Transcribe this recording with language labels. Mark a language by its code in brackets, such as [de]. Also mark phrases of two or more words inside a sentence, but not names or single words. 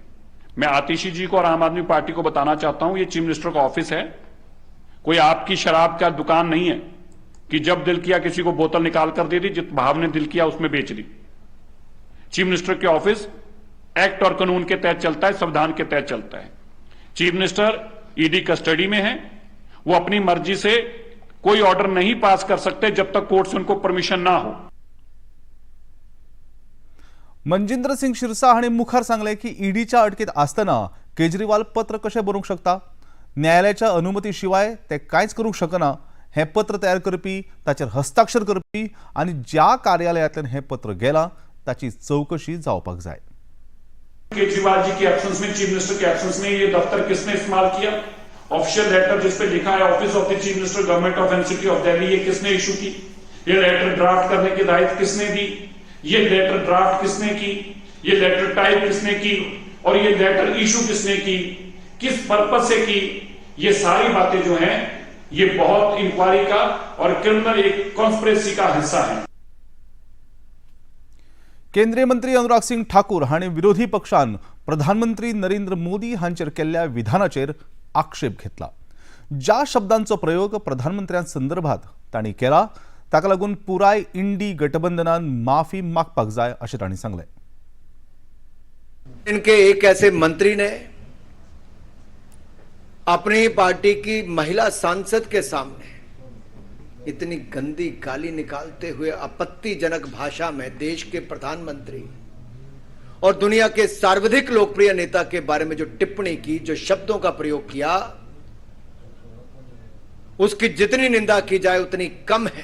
[hi] मैं आतिशी जी को और आम आदमी पार्टी को बताना चाहता हूं, ये [en] chief minister [hi] का ऑफिस है, कोई आपकी शराब का दुकान नहीं है कि जब दिल किया किसी को बोतल निकाल कर दे दी, जिस भाव ने दिल किया उसमें बेच दी। [en] chief minister [hi] के ऑफिस एक्ट और कानून के तहत चलता है, संविधान के तहत चलता है। [en] chief minister ED custody [hi] में है, वो अपनी मर्जी से कोई ऑर्डर नहीं पास कर सकते जब तक कोर्ट से उनको परमिशन ना हो। [kok] मनजिंद्र सिंग शिरसाट हांणी मुखार सांगले की ईडीच्या अटकेत आसतना केजरीवाल पत्र कशें बरोवंक शकता? न्यायालयाच्या अनुमती शिवाय ते कांयच करूंक शकना। हे पत्र तयार करपी, ताचेर हस्ताक्षर करपी आनी ज्या कार्यालयांतल्यान हे पत्र गेलां ताची चौकशी जावपाक जाय। [hi] केजरीवाल जी के एब्सेंस में, [en] chief minister [hi] के एब्सेंस में ये दफ्तर किसने इस्तेमाल किया? [en] official letter [hi] जिस पे लिखा है [en] office of the chief minister government of NCT of Delhi, [hi] ये किसने इशू की? ये [en] letter draft [hi] करने की हिदायत किसने दी? ये [en] letter draft [hi] किसने की? ये [en] letter type [hi] किसने की? और ये [en] letter issue [hi] किसने की? किस पर्पज से की? ये सारी बातें जो हैं ये बहुत इंक्वायरी का और क्रिमिनल एक कॉन्स्पिरेसी का हिस्सा है। [kok] केंद्रीय मंत्री अनुराग सिंग ठाकूर हांणी विरोधी पक्षान प्रधानमंत्री नरेंद्र मोदी हांचेर केल्ल्या विधानाचेर आक्षेप घेतला। ज्या शब्दांचो प्रयोग प्रधानमंत्र्यांसंदर्भात तांणी केला ताका लागून पुराय इंडी गठबंधनान माफी मागपाक जाय अशें तांणी सांगलें। [hi] इनके एक ऐसे मंत्री ने अपनी पार्टी की महिला सांसद के सामने इतनी गंदी गाली निकालते हुए आपत्तिजनक भाषा में देश के प्रधानमंत्री और दुनिया के सर्वाधिक लोकप्रिय नेता के बारे में जो टिप्पणी की, जो शब्दों का प्रयोग किया, उसकी जितनी निंदा की जाए उतनी कम है।